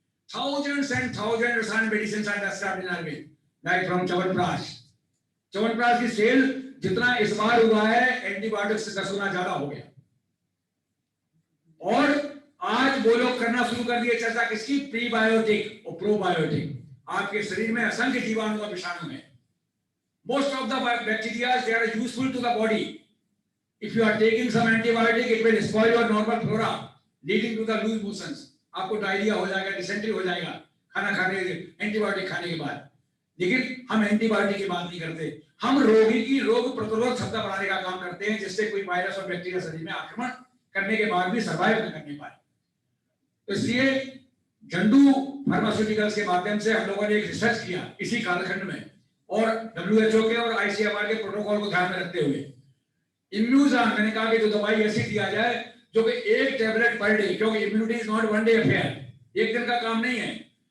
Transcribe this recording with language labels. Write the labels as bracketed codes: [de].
[en] Thousands and thousands रसायन medicine are discovered in Ayurveda, like from Chyawanprash. [hi] Chyawanprash की cell जितना इस बार हुआ है, एंटीबायोटिक से 10 गुना ज्यादा हो गया। और आज वो लोग करना शुरू कर दिए चर्चा किसकी? प्रीबायोटिक और प्रोबायोटिक। आपके शरीर में असंख्य जीवाणु और विषाणु है। [en] Most of the bacteria, they are useful to the body. If you are taking some antibiotic, it will spoil your normal flora, leading to the loose motions. [hi] आपको डायरिया हो जाएगा, डिसेंट्री हो जाएगा खाना खाने एंटीबायोटिक खाने के बाद। लेकिन हम एंटीबायोटिक की बात नहीं करते, हम रोगी की रोग प्रतिरोधक क्षमता बढ़ाने का काम करते हैं, जिससे कोई वायरस और बैक्टीरिया शरीर में आक्रमण करने के बाद भी सर्वाइव न करने पाए। तो इसलिए झंडू फार्मास्यूटिकल्स के माध्यम से हम लोगों ने एक रिसर्च किया इसी कालखंड में, और WHO के और ICMR के प्रोटोकॉल को ध्यान में रखते हुए इम्यूजान, मैंने कहा कि जो दवाई ऐसी दिया जाए जो कि 1 टैबलेट पर डे, क्योंकि [en] immunity is not one day affair, [hi] एक दिन का काम नहीं है।